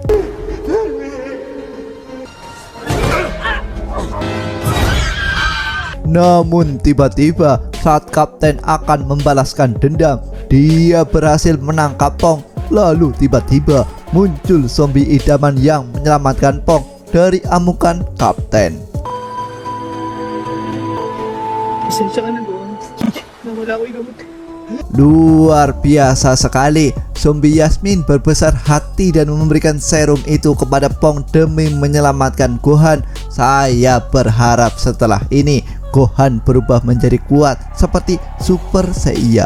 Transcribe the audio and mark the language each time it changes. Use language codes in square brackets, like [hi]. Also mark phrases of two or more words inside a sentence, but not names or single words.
[id] Namun tiba-tiba saat kapten akan membalaskan dendam, dia berhasil menangkap Pong. Lalu tiba-tiba muncul zombie idaman yang menyelamatkan Pong dari amukan kapten. [tl] Pasensya ka na doon. Nawala ko yung gamot. [id] Luar biasa sekali, zombie Yasmin berbesar hati dan memberikan serum itu kepada Pong demi menyelamatkan Gohan. Saya berharap setelah ini Gohan berubah menjadi kuat seperti Super Saiyan.